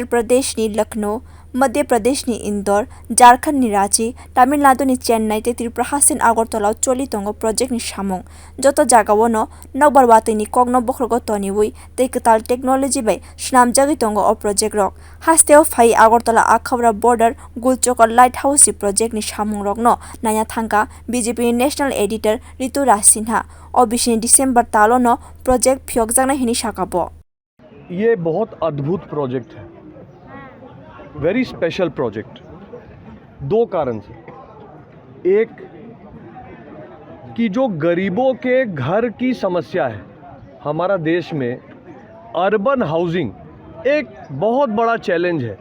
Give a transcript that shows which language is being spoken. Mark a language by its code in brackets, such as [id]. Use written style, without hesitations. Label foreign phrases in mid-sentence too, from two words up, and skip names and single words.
[trp] प्रदेश नि लखनऊ मध्य प्रदेश नि इंदौर झारखंड नि रांची तमिलनाडु नि चेन्नई ते त्रिपुरा हासिन आगरतला चोली तंगो प्रोजेक्ट नि सामुंग जतो जागाओ न नगबरवाते नि कग्न बख्रगो तनिवुई ते कताल टेक्नोलॉजी बै स्नामजागै तंगो अ प्रोजेक्ट रक हास्तेओ फाइ आगरतला आखबरा बॉर्डर गुलचोक लाइट हाउस प्रोजेक्ट नि सामुंग रक न नाया थांका बीजेपी [en] national editor [trp] ऋतुराज सिन्हा और बिसिनि दिसंबर तालो न प्रोजेक्ट फियोगजाना हिनि शाकाबो। [hi] ये बहुत अद्भुत प्रोजेक्ट है, [en] very special project. [hi] दो कारण से, एक कि जो गरीबों के घर की समस्या है हमारा देश में, [en] urban housing [hi] एक बहुत बड़ा चैलेंज है।